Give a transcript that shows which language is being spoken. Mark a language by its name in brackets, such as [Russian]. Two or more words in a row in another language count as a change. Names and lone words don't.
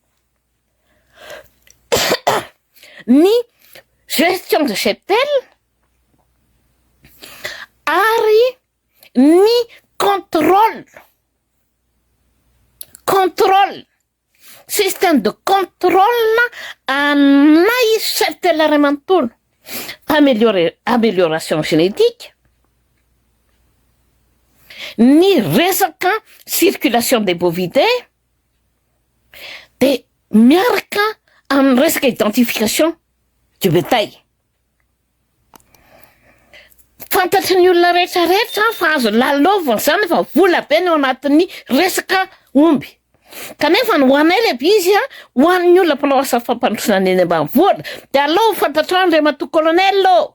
[French] ny gestion de cheptel [Malagasy] ary ny [French] contrôle système de contrôle anay cheptel [Malagasy] ray manontolo [French] amélioration génétique [Malagasy] ny resaka [French] circulation des bovidés [Malagasy] de miaraka amin'ny resaka [French] identification du bétail [Malagasy] fantatry ny olona rehetrarehetra fa azo lalovana zany fa vola be ny ao anatin'ny resaka omby kanefa ny hoanay lehibe izy ho an'ny olona mpanao asa fampandrosana ny eny ambanivohitra de aleo fantatrao Andriamatoa colonel